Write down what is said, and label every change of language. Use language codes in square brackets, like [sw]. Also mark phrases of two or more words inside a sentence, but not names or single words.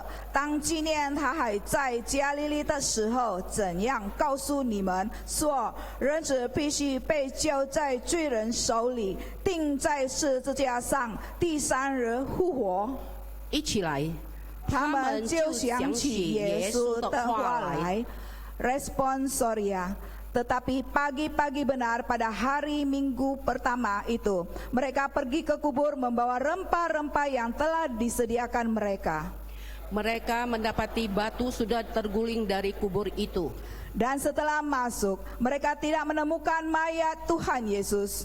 [zh] 当纪念他还在加利利的时候，怎样告诉你们说，人子必须被交在罪人手里，钉在十字架上，第3日复活。” 一起来，他们就想起耶稣的话来。Responsoria. [id] Tetapi pagi-pagi benar pada hari Minggu pertama itu, mereka pergi ke kubur membawa rempah-rempah yang telah disediakan mereka. Mereka mendapati batu sudah terguling dari kubur itu. Dan setelah masuk, mereka tidak menemukan mayat Tuhan Yesus.